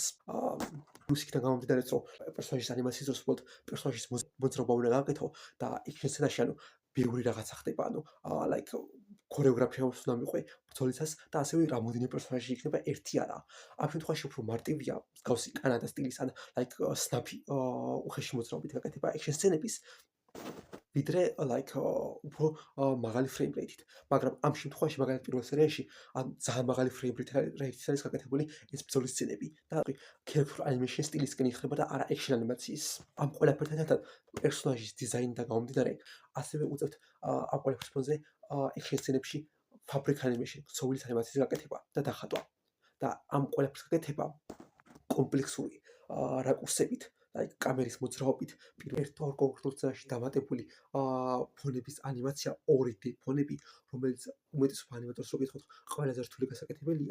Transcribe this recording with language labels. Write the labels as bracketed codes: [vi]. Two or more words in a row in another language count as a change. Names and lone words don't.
[ka] იქიდან გამომდინარე, რომ პერსონაჟის ანიმაციის დროს უბრალოდ პერსონაჟის მოძრაობა უნდა გააკეთო და ექშენ სცენაში ბევრი რაღაცა ხდება, ქორეოგრაფია უნდა მიყვე ბრძოლისას და ასევე რამოდენიმე პერსონაჟი იქნება, ერთი არა. ამ შემთხვევაში უფრო მარტივია მსგავსი კანადა სტილის ან სნაფი უხეში მოძრაობით გაკეთება ექშენ სცენების, ვიდრე უფრო მაღალი [en] frame rate-ით. [ka] მაგრამ ამ შემთხვევაში, მაგალითად პირველ სერიაში, ძალიან მაღალი [en] frame rate-ით [ka] არის გაკეთებული ეს ბრძოლის სცენები და [en] character animation [ka] სტილისკენ იხება და არა ექშენ ანიმაციის. ამ ყველაფერთან ერთად პერსონაჟის დიზაინიდან გამომდინარე, ასევე უწევთ ამ ყველაფრის ფონზე ექშენ სცენებში [en] fabric animation, [ka] ქსოვილის ანიმაციის გაკეთება და დახატვა. და ამ ყველაფრის გაკეთება კომპლექსური რაკურსებით, კამერის მოძრაობით, ერთ ორ კონკრეტულ სცენაში დამატებული ფონების ანიმაცია, 2D ფონები, რომელიც უმეტესობა ანიმატორს რო გითხოთ, ყველაზე რთული გასაკეთებელია.